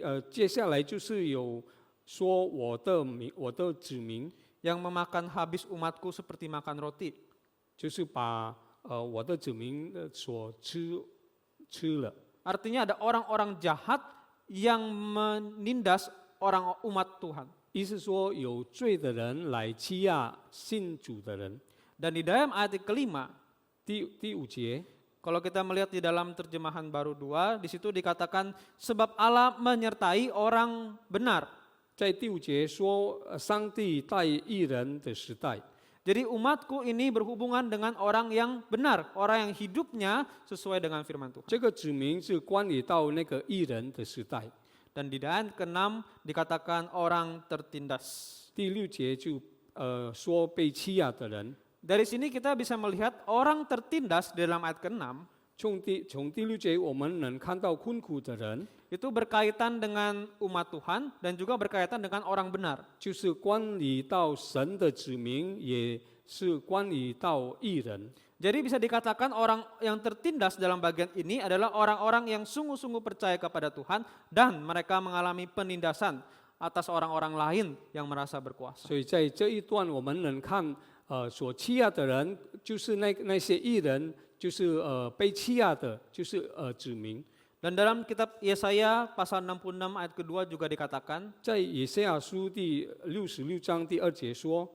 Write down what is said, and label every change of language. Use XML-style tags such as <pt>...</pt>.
<zh>接下来就是有说我的子民，</zh> <id>Yang memakan habis umatku seperti makan roti.</id> <zh>就是把我的子民所吃了。</zh> <id>Artinya ada orang-orang jahat yang menindas umat Tuhan.</id> <zh>意思说有罪的人来欺压信主的人。</zh> <id>Dan di dalam ayat kelima,</id> <zh>第5节，</zh> <id>kalau kita melihat di dalam terjemahan baru 2, di situ dikatakan sebab Allah menyertai orang benar.</id> <zh>在第5节说上帝在义人的时代。</zh> <id>Jadi umatku ini berhubungan dengan orang yang benar, orang yang hidupnya sesuai dengan firman Tuhan.</id> <zh>这个指明是关于到那个义人的时代。</zh> <id>Dan di ayat ke-6 dikatakan orang tertindas.</id> <zh>第6节就说被欺压的人。</zh> <id>Dari sini kita bisa melihat orang tertindas di dalam ayat ke-6</id> <zh>从第6节我们能看到困苦的人，</zh> <id>itu berkaitan dengan umat Tuhan dan juga berkaitan dengan orang benar.</id> <zh>就是关于到神的子民，也是关于到义人。</zh> <id>Jadi bisa dikatakan orang yang tertindas dalam bagian ini adalah orang-orang yang sungguh-sungguh percaya kepada Tuhan dan mereka mengalami penindasan atas orang-orang lain yang merasa berkuasa.</id> <zh>所以在这一段我们能看，所欺压的人就是那些义人，就是被欺压的，就是子民。</zh> <id>Dan dalam kitab Yesaya pasal 66 ayat kedua juga dikatakan,</id> <zh>在以赛亚书第66章第2节说，</zh>